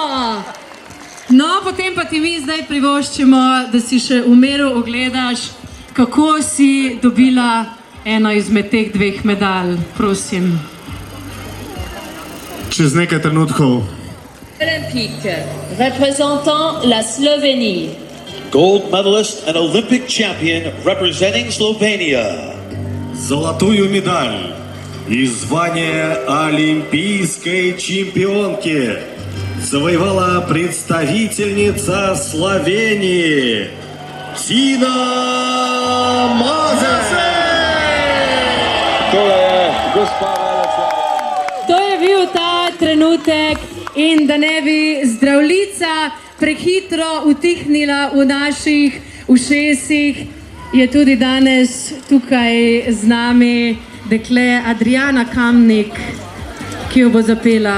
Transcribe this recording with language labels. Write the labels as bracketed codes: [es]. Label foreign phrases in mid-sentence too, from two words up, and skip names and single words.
[sl] No, potem pa ti mi zdaj privoščimo, da si še v miru ogledaš, kako si dobila eno izmed teh 2 medalj, prosim. Čez nekaj trenutkov. [fr] Olympique, représentant la Slovénie. [en] Gold medalist and Olympic champion representing Slovenia. [ru] Золотую медаль и звание олимпийской чемпионки завоевала представительница Словении Тина Maze. [sl] To je bil ta trenutek in da ne bi zdravljica prehitro utihnila v naših ušesih, je tudi danes tukaj z nami dekle Adriana Kamnik, ki jo bo zapela.